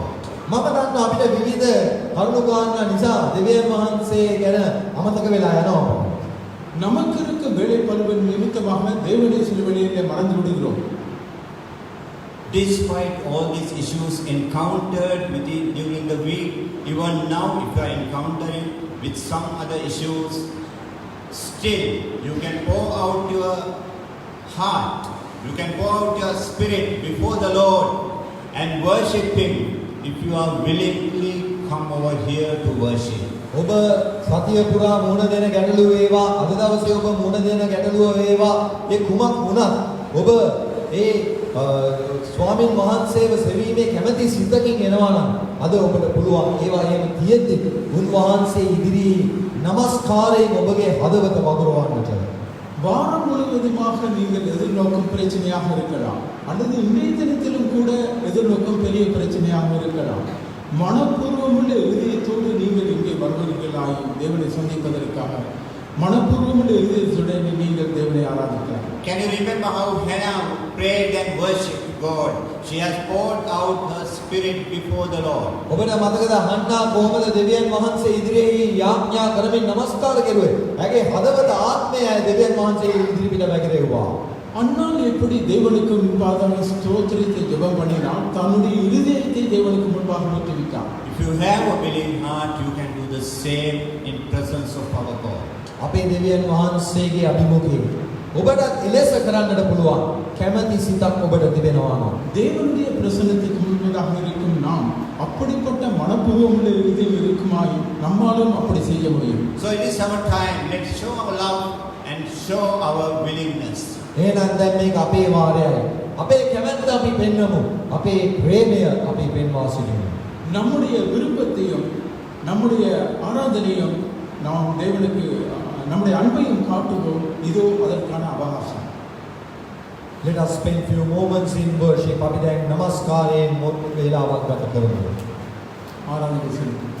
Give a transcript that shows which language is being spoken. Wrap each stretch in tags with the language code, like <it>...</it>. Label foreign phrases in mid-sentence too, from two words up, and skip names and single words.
<si>මම දන්නවා අපිට විවිධ කරුණු කාරණා නිසා දෙවියන් වහන්සේ ගැන අමතක වෙලා යනවා.</si> <ta>நமக்கு இருக்க வேலை பழுவின் நிமித்தமாக தேவனை சில வேளையிலே மறந்து விடுகிறோம்.</ta> <en>Despite all these issues encountered within during the week, even now if you are encountering with some other issues, still you can pour out your heart You can pour out your spirit before the Lord and worship Him if you are willingly come over here to worship.</en> <si>ඔබ සතිය පුරා මුණ දෙන ගැටලුව වේවා අද දවසේ ඔබ මුණ දෙන ගැටලුව වේවා ඒ කුමක් වුණත් ඔබ ඒ ස්වාමින් වහන්සේව සෙවීමේ කැමැති සිතකින් එනවා නම් අද ඔබට පුළුවන් ඒවා එහෙම තියෙද්දි උන්වහන්සේ ඉදිරියේ নমස්කාරයෙන් ඔබගේ හදවත වගුරවන්නට.</si> <ta>வாரம் முழுவதுமாக நீங்கள் எதிர்நோக்கும் பிரச்சனையாக இருக்கலாம் அல்லது இன்றைய தினத்திலும் கூட எதிர்நோக்கும் பெரிய பிரச்சனையாக இருக்கலாம். மனப்பூர்வமுள்ள இதயத்தோடு நீங்கள் இங்கே வருவீர்களாயும் தேவனை சந்திப்பதற்காக மனப்பூர்வமுள்ள இதயத்துடன் நீங்கள் தேவனை ஆராதிக்கலாம்.</ta> <en>Can you remember how Hannah prayed and worshipped God? She has poured out her spirit before the Lord.</en> <si>ඔබට මතකද හන්නා කොහොමද දෙවියන් වහන්සේ ඉදිරියේ යාඥා කරමින් নমස්කාර කෙරුවේ? ඇගේ හදවත ආත්මය දෙවියන් වහන්සේ ඉදිරිපිට වැගිරෙව්වා.</si> <ta>அன்னால் எப்படி தேவனுக்கு முன்பாக ஸ்தோத்திரத்தை ஜெபம் பண்ணினால் தன்னுடைய இருதயத்தை தேவனுக்கு முன்பாக ஊற்றுவிட்டார்.</ta> <en>If you have a willing heart, you can do the same in presence of our God.</en> <si>අපේ දෙවියන් වහන්සේගේ අභිමුඛයේ ඔබට එලෙස කරන්නට පුළුවන් කැමැති සිතක් ඔබට තිබෙනවා නම්</si> <ta>தேவனுடைய பிரசன்னத்துக்கு முன்பதாக இருக்கும் நாம் அப்படிப்பட்ட மனப்பூர்வமுள்ள இருதயம் இருக்குமாயின் நம்மாலும் அப்படி செய்ய முடியும்.</ta> <en>So it is our time. Let's show our love and show our willingness.</en> <si>එහෙනම් දැන් මේක අපේ වාරයයි. අපේ කැමැත්ත අපි පෙන්වමු. අපේ ප්‍රේමය අපි පෙන්වා සිටිමු.</si> <ta>நம்முடைய விருப்பத்தையும் நம்முடைய ஆராதனையும் நாம் தேவனுக்கு நம்முடைய அன்பையும் காட்டுவோம். இதோ அதற்கான அவகாசம்.</ta> <en>Let us spend few moments in worship.</en> <si>අපි දැන් নমස්කාරයෙන් මොත් වේලාවක් ගත කරමු.</si> <ta>ஆராதனை செய்வோம்.</ta>